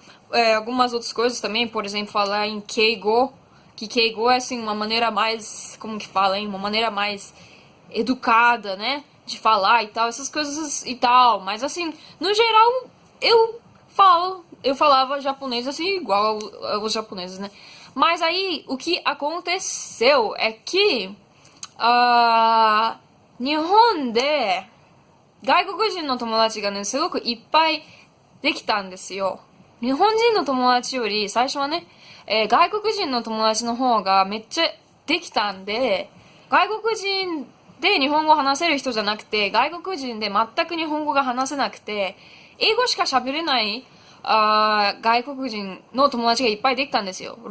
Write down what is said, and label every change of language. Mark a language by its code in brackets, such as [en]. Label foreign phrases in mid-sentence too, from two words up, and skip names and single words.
[pt] Algumas outras coisas também, por exemplo, falar em keigo, que keigo é, assim, uma maneira mais, como que fala, hein? Uma maneira mais educada, né? De falar e tal, essas coisas e tal. Mas, assim, no geral, eu falava japonês, assim, igual aos japoneses, né? Mas aí, o que aconteceu é que, [ja] 日本で外国人の友達がね、すごくいっぱいできたんですよ。日本人の友達より、最初はね、外国人の友達の方がめっちゃできたんで、外国人で日本語を話せる人じゃなくて、外国人で全く日本語が話せなくて、英語しか喋れない、外国人の友達がいっぱいできたんですよ。